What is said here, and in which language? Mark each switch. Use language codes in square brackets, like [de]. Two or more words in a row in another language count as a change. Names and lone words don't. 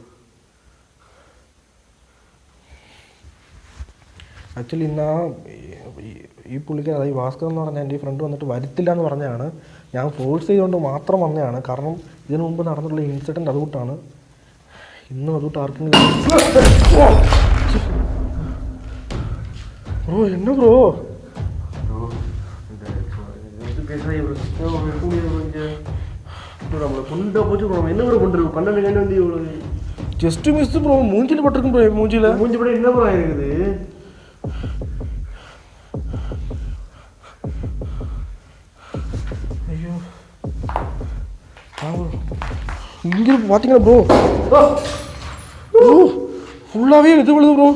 [ml] ആക്ച്വലി ഇന്ന് ഈ പുള്ളിക്ക് അതായത് ഭാസ്കർ എന്ന് പറഞ്ഞാൽ എൻ്റെ ഈ ഫ്രണ്ട് വന്നിട്ട് വരുത്തില്ല എന്ന് പറഞ്ഞതാണ്. ഞാൻ ഫോഴ്സ് ചെയ്തുകൊണ്ട് മാത്രം വന്നതാണ്. കാരണം ഇതിനു മുമ്പ് നടന്നിട്ടുള്ള ഇൻസിഡൻറ്റ് അതുകൊണ്ടാണ്. ഇന്നും അതുകൊണ്ട് ആർക്കെങ്കിലും ബ്രോ എന്നെ ബ്രോ [ta] என்ன ப்ரோ பண்ணுறது 12 கண்டு வந்து இவ்வளோ [en] just miss [ta] ப்ரோ. மூஞ்சில் பட்டிருக்கும் ப்ரோ. மூஞ்சி படம் என்ன ப்ரோ ஆயிருக்குது? ஐயோ இங்கே பார்த்தீங்கன்னா [en] bro bro [ta] ஃபுல்லாகவே இது விழுது ப்ரோ.